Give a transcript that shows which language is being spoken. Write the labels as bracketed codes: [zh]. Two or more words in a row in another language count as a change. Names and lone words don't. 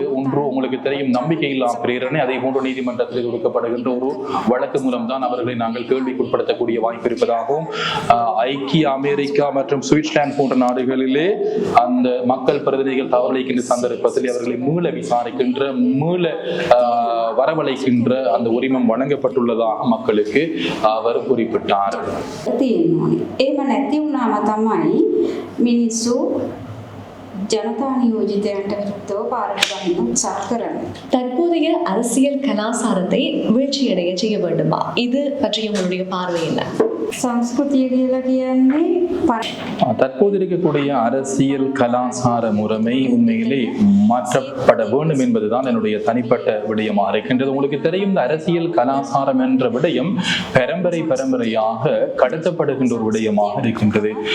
[ta] ஒன்று உங்களுக்கு தெரியும் நம்பிக்கையில்லா பிரேரணை, அதே போன்று நீதிமன்றத்தில் கொடுக்கப்படுகின்ற ஒரு வழக்கு மூலம்தான் அவர்களை நாங்கள் கேள்விக்குட்படுத்தக்கூடிய வாய்ப்பு இருப்பதாகவும், ஐக்கிய அமெரிக்கா மற்றும் சுவிட்சர்லாந்து போன்ற நாடுகளிலே அந்த மக்கள் பிரதிநிதிகள் தவறளிக்கின்ற சந்தர்ப்பத்தில் அவர்களை மீள விசாரிக்கின்ற, மீள வரவழைக்கின்ற அந்த உரிமம் வழங்கப்பட்டுள்ளதாக மக்களுக்கு அவர் குறிப்பிட்டார். [si] ජනතා නියෝජිතයන්ට විරුද්ධව පාරට ගන්න උත්සාහ කරනවා. [ta] தற்போதைய அரசியல் கலாச்சாரத்தை வீழ்ச்சியடைய செய்ய வேண்டுமா? இது பற்றி உங்களுடைய பார்வை என்ன? [si] සංස්කෘතිය කියලා කියන්නේ [ta] தற்போது இருக்கக்கூடிய அரசியல் கலாச்சார முறைமை உண்மையிலே மாற்றப்பட வேண்டும் என்பதுதான் என்னுடைய தனிப்பட்ட விடயமாக இருக்கின்றது. உங்களுக்கு தெரியும் இந்த அரசியல் கலாச்சாரம் என்ற விடயம் பரம்பரையாக கடத்தப்படுகின்ற ஒரு விடயமாக இருக்கின்றது.